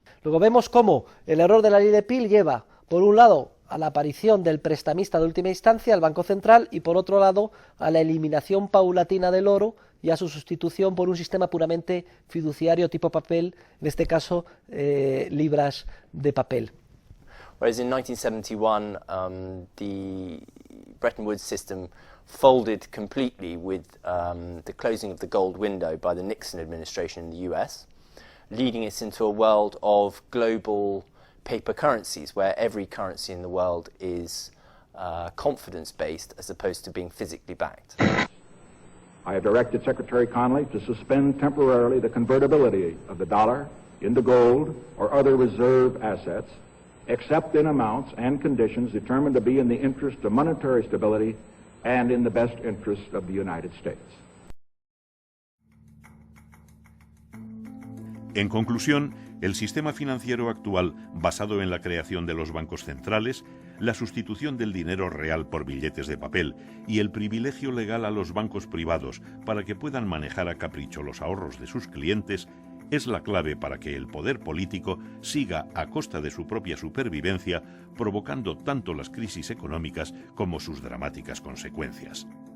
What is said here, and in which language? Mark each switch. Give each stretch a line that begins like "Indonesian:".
Spanish: Luego vemos cómo el error de la ley de Peel lleva, por un lado, a la aparición del prestamista de última instancia, el Banco Central, y por otro lado, a la eliminación paulatina del oro y a su sustitución por un sistema puramente fiduciario tipo papel, en este caso, libras de papel.
English: Whereas in 1971, the Bretton Woods system folded completely with the closing of the gold window by the Nixon administration in the US, leading us into a world of global paper currencies, where every currency in the world is confidence-based as opposed to being physically backed. I have directed Secretary Connally to suspend temporarily the convertibility of the dollar into gold or other reserve assets, except in amounts and conditions determined to be in the interest of monetary stability and in the best interest of the United States.
Spanish: En conclusión, el sistema financiero actual, basado en la creación de los bancos centrales, la sustitución del dinero real por billetes de papel y el privilegio legal a los bancos privados para que puedan manejar a capricho los ahorros de sus clientes, es la clave para que el poder político siga a costa de su propia supervivencia, provocando tanto las crisis económicas como sus dramáticas consecuencias.